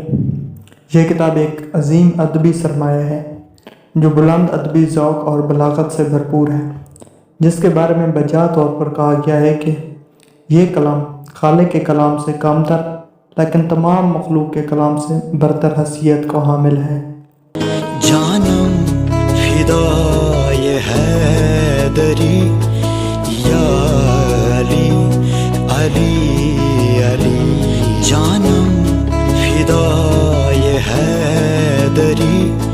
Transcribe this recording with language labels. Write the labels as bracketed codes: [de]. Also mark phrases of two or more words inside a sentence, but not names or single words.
[ur] یہ کتاب ایک عظیم ادبی سرمایہ ہے جو بلند ادبی ذوق اور بلاغت سے بھرپور ہے، جس کے بارے میں بجا طور پر کہا گیا ہے کہ یہ کلام خالق کے کلام سے کمتر لیکن تمام مخلوق کے کلام سے برتر حیثیت کو حامل ہے۔ [fa] جانم فدای حیدری یا علی علی علی، جانم فدای حیدری